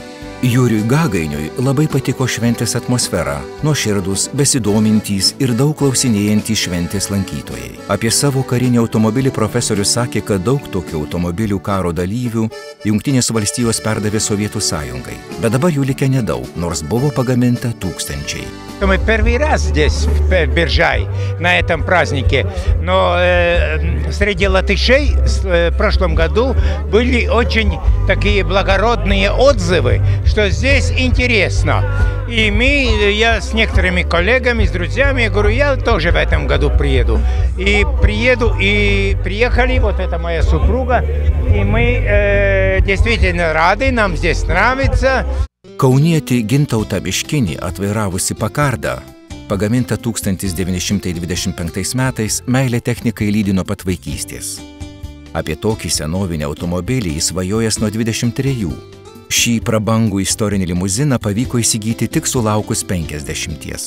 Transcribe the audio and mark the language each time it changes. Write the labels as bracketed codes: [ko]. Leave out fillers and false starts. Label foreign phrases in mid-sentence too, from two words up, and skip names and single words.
[lt] Juriui Gagainiui labai patiko šventės atmosfera, nuoširdūs, besidomintys ir daug klausinėjantys šventės lankytojai. Apie savo karinį automobilį profesorius sakė, kad daug tokių automobilių karo dalyvių Jungtinės valstijos perdavė Sovietų Sąjungai, bet dabar jų likę nedaug, nors buvo pagaminta tūkstančiai. [ru] Мы первый раз здесь, в Биржай, на этом празднике, но среди латышей в прошлом году были очень такие благородные отзывы, что здесь интересно. И я с некоторыми коллегами, с друзьями, говорю, я тоже в этом году приеду. И приехали, вот это моя супруга, и мы действительно рады, нам здесь нравится. [lt] Kaunietį Gintautą Biškinį atvairavusi Pakardą, pagaminta 1925 metais, meilė technikai lydi nuo pat vaikystės. Apie tokį senovinį automobilį jis svajojęs nuo 23. Šį prabangų istorinį limuziną pavyko įsigyti tik sulaukus 50.